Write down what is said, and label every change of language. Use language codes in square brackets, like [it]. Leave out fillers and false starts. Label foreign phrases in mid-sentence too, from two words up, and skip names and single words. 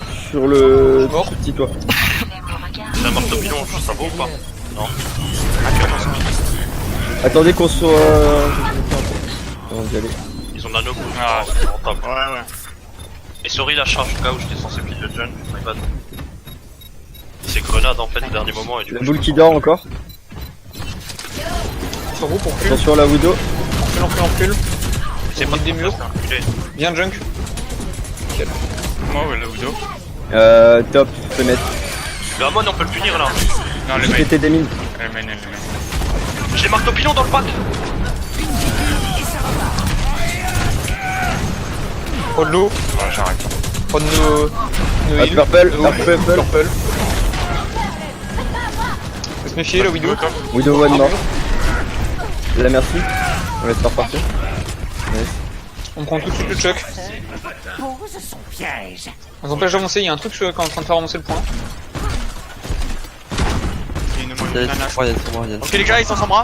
[fr] Sur le Mort. petit toit. C'est un marteau pilon, ça vaut ou pas? Non. Attendez qu'on soit... Avant d'y aller. Ils ont nano Ah. c'est rentable. Ouais. Et sorry la charge au cas où j'étais censé kill le Junk, [en] my bad. [fr] C'est grenade en fait au dernier moment et du La coup. boule qui dort encore. Sur vous pour recule. Attention à la Widow. Recule. C'est pas des murs. Bien, Junk. Moi, ouais, la Widow. Top, fais mettre. Le Amon on peut le punir là. Non, les mains. Péter des mines. Les mains. J'ai marteau pilon dans le pack. Prends de l'eau, Ouais, j'arrête. prends de nos Ah, heals. purple, L'eau, purple. purple. Faut se méfier, le Widow. Widow one mort. La merci. On laisse pas repartir. Nice. On prend tout de suite le choc. Pose son piège. On s'empêche d'avancer, il y a un truc qui est en train de faire avancer le point. Il y a une Il y a nana, des je sombres, il y a des sombres, il y a des Ok les gars, ils sont sans bras.